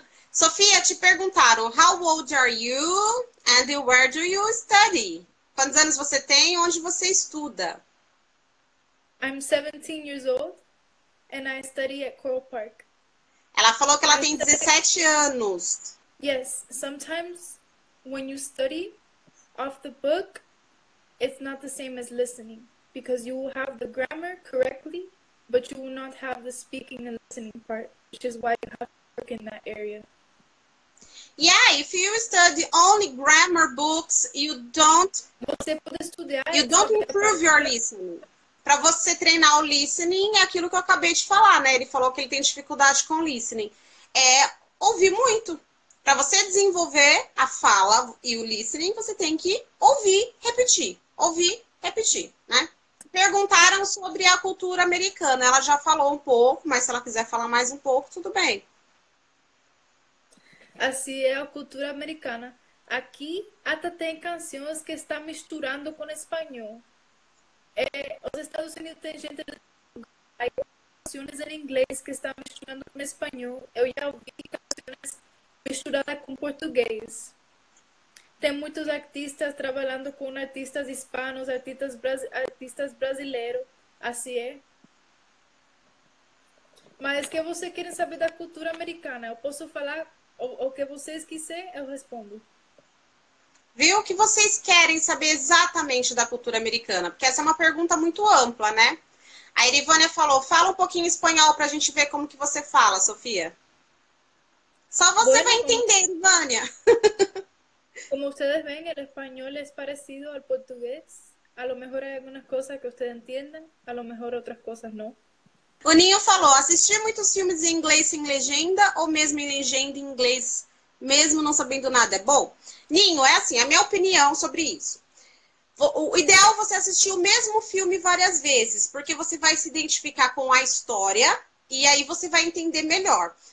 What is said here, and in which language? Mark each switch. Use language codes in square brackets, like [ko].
[pt] Sofia, te perguntaram, [en] how old are you and where do you study? [pt] Quantos anos você tem e onde você estuda? [en] I'm 17 years old and I study at Coral Park. [pt] Ela falou que ela tem 17 anos. [en] Yes, sometimes when you study off the book, it's not the same as listening because you will have the grammar correctly, but you will not have the speaking and listening part, which is why you have to work in that area. Yeah, if you study only grammar books, you don't improve your listening. [pt] Para você treinar o listening, é aquilo que eu acabei de falar, né? Ele falou que ele tem dificuldade com listening. É ouvir muito. Para você desenvolver a fala e o listening, você tem que ouvir, repetir, né? perguntaram sobre a cultura americana. Ela já falou um pouco, mas se ela quiser falar mais um pouco, tudo bem. Assim é a cultura americana. Aqui até tem canções que estão misturando com espanhol. Os Estados Unidos tem gente [es] hay canciones en inglés que están misturando con español. [pt] Eu já ouvi canções misturadas com português. Tem muitos artistas trabalhando com artistas hispanos, artistas brasileiros. Assim é. Mas que você quer saber da cultura americana? Eu posso falar o que vocês quiserem, eu respondo. Viu o que vocês querem saber exatamente da cultura americana? Porque essa é uma pergunta muito ampla, né? A Irivânia falou, fala um pouquinho espanhol pra gente ver como que você fala, Sofia. Só você vai entender, Irivânia. [es] Como ustedes ven, el español es parecido al portugués. A lo mejor hay algunas cosas que ustedes entienden, a lo mejor otras cosas no. [pt] O Ninho falou, assistir muitos filmes em inglês sem legenda ou mesmo em legenda em inglês, mesmo não sabendo nada, é bom? Ninho, é assim, a minha opinião sobre isso. O ideal é você assistir o mesmo filme várias vezes, porque você vai se identificar com a história e aí você vai entender melhor.